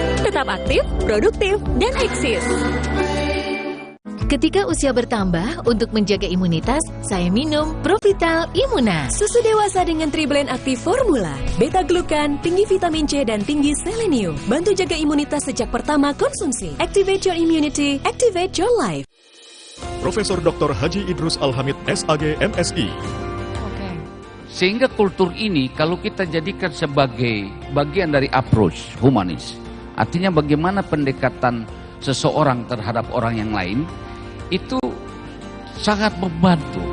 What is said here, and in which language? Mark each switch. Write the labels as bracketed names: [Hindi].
[Indonesian] Tetap aktif, produktif, dan eksis. Ketika usia bertambah, untuk menjaga imunitas, saya minum Provital Immuna. Susu dewasa dengan Triblend Aktif Formula, beta-glukan, tinggi vitamin C dan tinggi selenium. Bantu jaga imunitas sejak pertama konsumsi. [English] Activate your immunity, activate your life. [Indonesian] Profesor Dr. Haji Idrus Alhamid, SAG, MSI. Sehingga kultur ini kalau kita jadikan sebagai bagian dari approach humanis, artinya bagaimana pendekatan seseorang terhadap orang yang lain, itu sangat membantu.